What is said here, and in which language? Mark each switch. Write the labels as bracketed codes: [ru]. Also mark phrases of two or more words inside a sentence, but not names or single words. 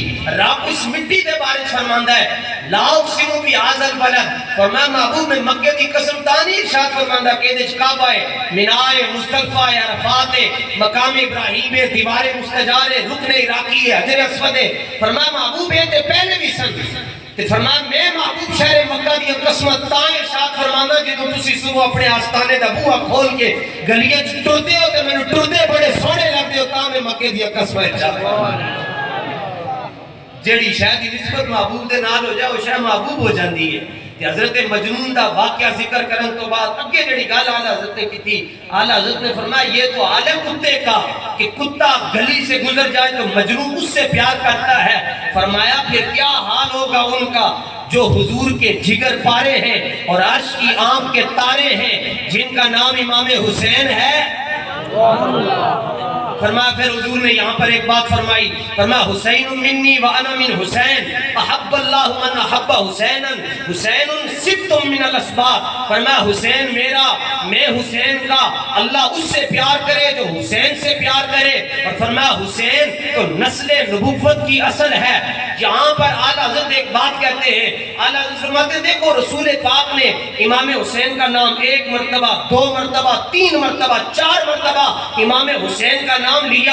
[pa] رب اس مٹی دے بارے فرماندا ہے [ar] لا اقسم بهذا البلد، [pa] فرمایا محبوب میں مکے دی قسم تانی ارشاد فرماندا کہ دے کعبہ ہے، مینا ہے، مصطفی ہے، عرفات ہے، مقام ابراہیم ہے، دیوار مستجار ہے، رکن عراقی ہے، حجر اسود ہے۔ فرمایا محبوب ہے تے پہلے بھی سن، تے فرمایا میں محبوب شہر مکہ دی قسمت تاں ارشاد فرماندا جدوں تسی صبح اپنے آستانے دا بوہا کھول کے گلیاں وچ ٹردے ہو تے مینوں ٹردے بڑے سوہنے لگدے ہو، تاں میں مکے دی قسمت ارشاد جیڑی شاید نسبت محبوب دے نال ہو جائے وہ شاید محبوب ہو جاندی ہے۔ کہ حضرت مجنون دا واقعہ ذکر کرن تو بعد اگے جڑی گل [ur] اعلیٰ حضرت نے کی تھی، اعلیٰ حضرت نے فرمایا یہ تو حال ہے کتے کا کہ کتا گلی سے گزر جائے تو مجنون اس سے پیار کرتا ہے۔ فرمایا پھر کیا حال ہوگا ان کا جو حضور کے جگر پارے ہیں اور عرش کی آنکھ کے تارے ہیں، جن کا نام امام حسین ہے۔ فرمایا پھر حضور نے یہاں پر ایک بات فرمائی، فرمایا [ar] حسین منی وانا من حسین احب اللہ من احب حسینا حسین ست من الاسباط۔ [ur] فرمایا حسین میرا، میں حسین کا، اللہ اس سے پیار کرے جو حسین سے پیار کرے۔ اور فرمایا حسین تو نسل نبوت کی اصل ہے۔ یہاں پر اعلیٰ حضرت ایک بات کہتے ہیں، اعلیٰ حضرت فرماتے ہیں دیکھو رسول پاک نے امام حسین کا نام 1 مرتبہ 2 مرتبہ 3 مرتبہ 4 مرتبہ امام حسین کا نام لیا۔